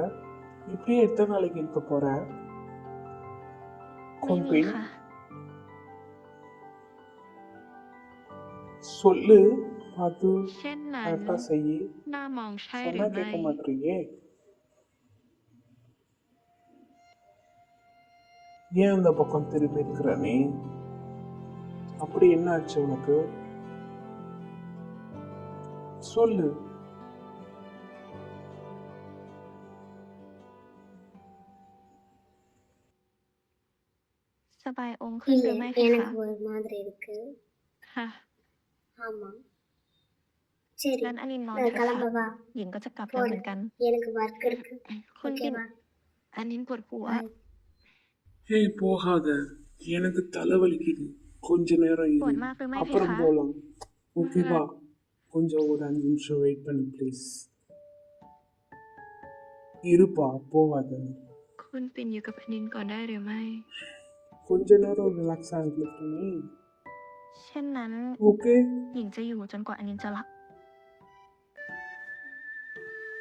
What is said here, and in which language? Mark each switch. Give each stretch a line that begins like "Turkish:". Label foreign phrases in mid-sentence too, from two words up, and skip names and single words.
Tamil: இப்படியே எத்தனை நாளைக்கு இருக்க போற?
Thai: ไม่มี
Tamil: பெண்
Thai: ค่ะ
Tamil: சொல்லு, பார்த்து
Thai: เช่นนั้น
Tamil: கரெக்டா செய்யி.
Thai: น่ามองใช่ห
Tamil: சொன்னா
Thai: รือไม่
Tamil: கேட்க மாட்டீங்க. ஏன் அந்த பக்கம் திரும்பி இருக்கிற நீ? அப்படி என்ன ஆச்சு உனக்கு? சொல்லு.
Thai: สบายองค์ขึ้นหรือ
Tamil: இல்லை,
Thai: ไม่เพคะ
Tamil: எனக்கு ஒரு மாதிரி இருக்கு.
Thai: ค่ะ
Tamil: ஆமாம். சரி,
Thai: งั้นอลินนอน
Tamil: நான்
Thai: เถอะค่ะ
Tamil: கிளம்பவா?
Thai: หญิงก็จะกลับแล้วเหมือนกัน
Tamil: எனக்கு ஒர்க் இருக்கு.
Thai: คุณปิ่น
Tamil: ஓகேவா?
Thai: อันนี้ปวดหัว
Tamil: பாய். ஏய், போகாத, எனக்கு தலைவலிக்குது. கொஞ்ச நேரம்
Thai: ปว
Tamil: இரு,
Thai: ดมากหรือไม่เพ
Tamil: அப்புறம்
Thai: คะ
Tamil: போலாம். ஓகேவா? கொஞ்சம் ஒரு 5 நிமிஷம் வெயிட் பண்ணு ப்ளீஸ். இருப்பா, போகாத.
Thai: คุณปิ่นอยู่กับอนินก่อนได้หรือไม่
Tamil: கொஞ்ச நேரம் ரிலாக்ஸ் ஆகிட்டு நீ.
Thai: เช่นนั้น
Tamil: ஓகே,
Thai: หญิงจะอยู่จนกว่าอนินจะหลับ